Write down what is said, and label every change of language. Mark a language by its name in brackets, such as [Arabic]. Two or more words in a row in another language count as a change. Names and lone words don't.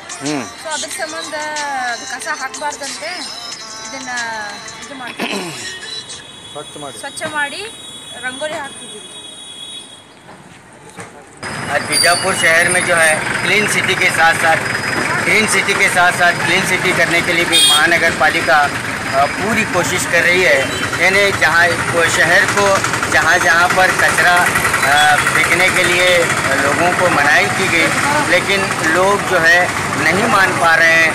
[Kannada] ಸೊ ಅದ್ರ ಸಂಬಂಧ ಅದು ಕಸ ಹಾಕಬಾರ್ದಂತೆ ಇದನ್ನ ಇದು ಮಾಡ್ತೀವಿ, ಸ್ವಚ್ಛ ಮಾಡಿ ರಂಗೋಲಿ ಹಾಕ್ತಿದ್ದೀವಿ। [Hindi] आज बीजापुर शहर में जो है [English] clean city [Hindi] के साथ साथ [English] green city [Hindi] के साथ साथ [English] clean city [Hindi] करने के लिए भी महानगर पालिका पूरी कोशिश कर रही है। यानी जहाँ शहर को जहाँ पर कचरा फेंकने के लिए लोगों को मनाही की गई, लेकिन लोग जो है नहीं मान पा रहे हैं।